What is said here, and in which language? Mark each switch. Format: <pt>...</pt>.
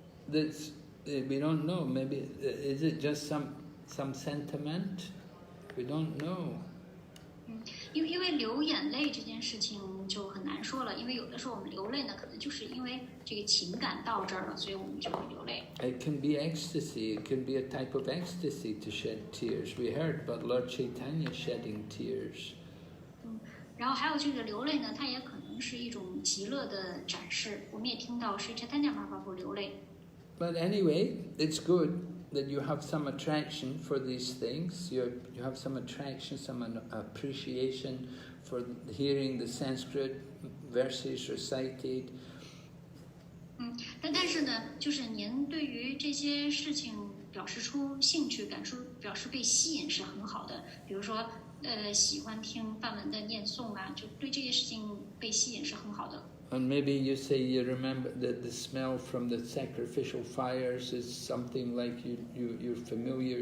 <en>We don't know. Maybe is it just some sentiment? We don't know.</en> <zh>因为流眼泪这件事情就很难说了，因为有的时候我们流泪呢，可能就是因为这个情感到这儿了，所以我们就会流泪。</zh> <en>It can be ecstasy. It can be a type of ecstasy to shed tears. We heard about Lord Caitanya shedding tears.</en> <zh>然后还有这个流泪呢，它也可能是一种极乐的展示。我们也听到是 Caitanya Caritamrta 流泪。</zh> <en>But anyway, it's good that you have some attraction for these things. You have some attraction, some appreciation for hearing the Sanskrit verses recited.</en> <zh>但是呢，就是您对于这些事情表示出兴趣，表示被吸引是很好的。比如说，喜欢听梵文的念诵啊，就对这些事情被吸引是很好的。</zh> <en>And maybe you say you remember that the smell from the sacrificial fires is something like you're familiar.</en>